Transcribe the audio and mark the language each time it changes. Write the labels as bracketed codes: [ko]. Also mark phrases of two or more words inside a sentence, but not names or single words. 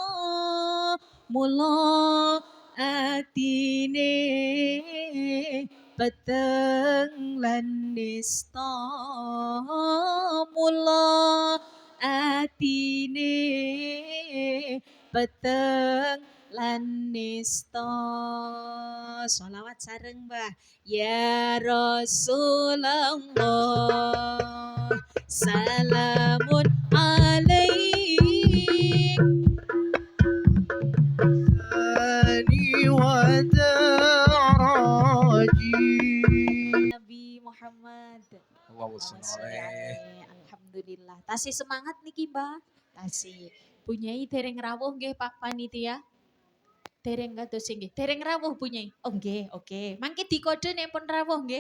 [jv] mula atine peteng lan nista mula atine peteng lan nista. Sholawat sareng Mbah. [ar] Ya Rasulullah salamun alaik wa daraji Nabi Muhammad. [jv] Alhamdulillah. Tasih semangat niki Mbah. Tasih. Punyai dereng rawuh nggih Pak Panitia. Dereng kados nggih. Dereng rawuh punyai. Oh nggih, oke. Mangke dikode nek pun rawuh nggih.